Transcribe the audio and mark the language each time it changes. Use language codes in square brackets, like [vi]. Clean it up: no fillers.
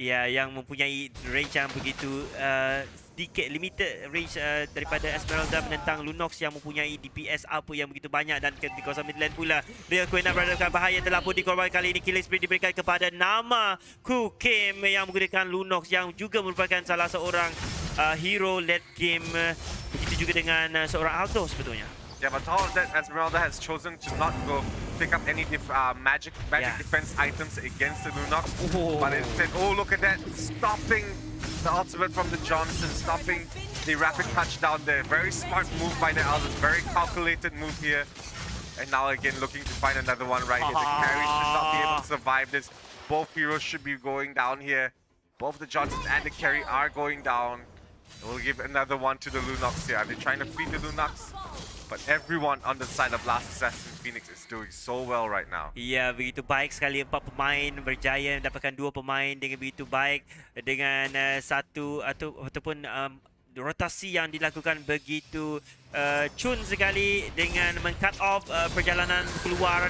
[ms] Ya, yang mempunyai range yang begitu sedikit [en] limited range [ms] daripada Esmeralda menentang Lunox yang mempunyai DPS apa yang begitu banyak, dan di kawasan midland pula Real Queen berada dalam bahaya, telah pun dikorbankan. Kali ini killing spree diberikan kepada nama Kukim yang menggunakan Lunox yang juga merupakan salah seorang hero late game. Begitu juga dengan seorang Alto sebetulnya. [en] Yeah, but all that Esmeralda has chosen to not go pick up any magic defense items against the Lunox. Oh. But instead, oh, look at that, stopping the ultimate from the Johnson, stopping the rapid touchdown there. Very smart move by the Aldous, very calculated move here. And now again looking to find another one right here. The carry should not be able to survive this. Both heroes should be going down here. Both the Johnsons and the carry are going down. We'll give another one to the Lunox here. Are they trying to feed the Lunox? But everyone on the side of Last Assassin Phoenix is doing so well right now. [ms] Ya, begitu baik sekali 4 pemain berjaya mendapatkan 2 pemain dengan begitu baik, dengan ataupun rotasi yang dilakukan begitu cun sekali dengan men- [en] cut off [ms] perjalanan keluar.